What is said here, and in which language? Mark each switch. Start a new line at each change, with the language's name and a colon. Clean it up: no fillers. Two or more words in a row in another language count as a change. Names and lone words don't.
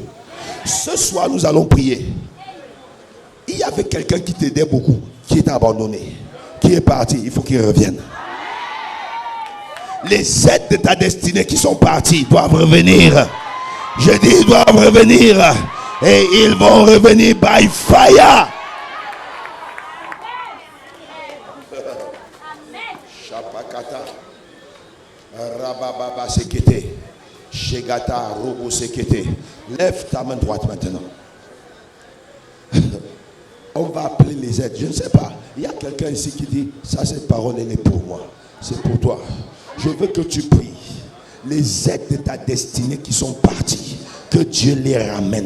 French: Ce soir, nous allons prier. Il y avait quelqu'un qui t'aidait beaucoup. qui est abandonné, qui est parti, il faut qu'il revienne. Les aides de ta destinée qui sont partis doivent revenir. Je dis, ils doivent revenir. Et ils vont revenir
English: by fire. Chapakata. Rabababa sekete. Shegata robo sekete.
French: Lève ta main droite maintenant. On va appeler les aides. Je ne sais pas. Il y a quelqu'un ici qui dit, ça cette parole elle est pour moi. C'est pour toi. Je veux que tu pries. Les aides de ta destinée qui sont partis, que Dieu les ramène.